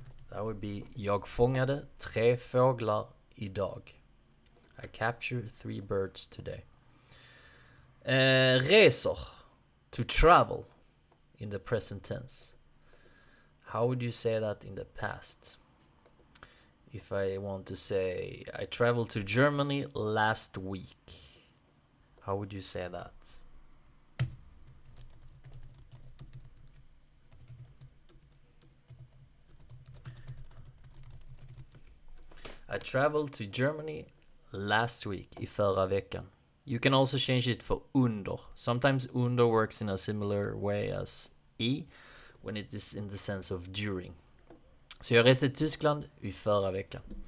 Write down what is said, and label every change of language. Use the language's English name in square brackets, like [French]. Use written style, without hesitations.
[English] That would be [Swedish] jag fångade 3 fåglar idag. [English] I captured 3 birds today. Reser, to travel in the present tense. How would you say that in the past? If I want to say I traveled to Germany last week, how would you say that? I traveled to Germany last week, [Swedish] i förra veckan. [English] You can also change it for under. Sometimes under works in a similar way as i, when it is in the sense of during. [Swedish] Så jag reste till Tyskland i förra veckan.